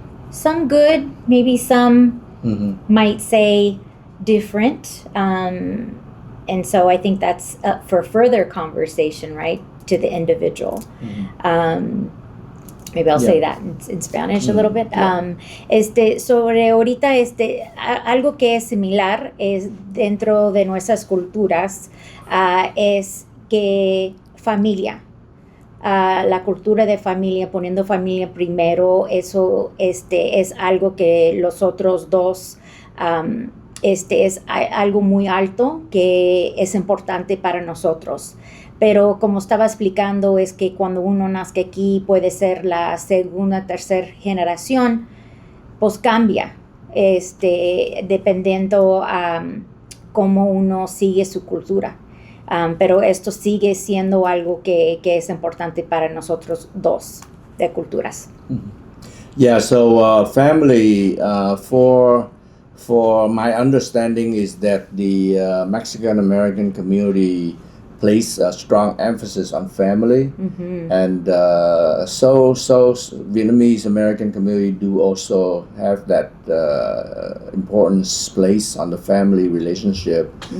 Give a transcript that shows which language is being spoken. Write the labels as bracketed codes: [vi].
[en] Some good, maybe some might say different, and so I think that's up for further conversation, right? To the individual. Maybe I'll say that in Spanish a little bit. [es] Sobre ahorita, algo que es similar es dentro de nuestras culturas, es que familia, la cultura de familia, poniendo familia primero, eso es algo que los otros dos, es algo muy alto que es importante para nosotros. Pero como estaba explicando, es que cuando uno nace aquí puede ser la segunda, tercera generación, pues cambia, dependiendo cómo uno sigue su cultura. Pero esto sigue siendo algo que es importante para nosotros dos de culturas. [en] Yeah, so family, for my understanding is that the Mexican American community place a strong emphasis on family, and so Vietnamese American community do also have that importance place on the family relationship.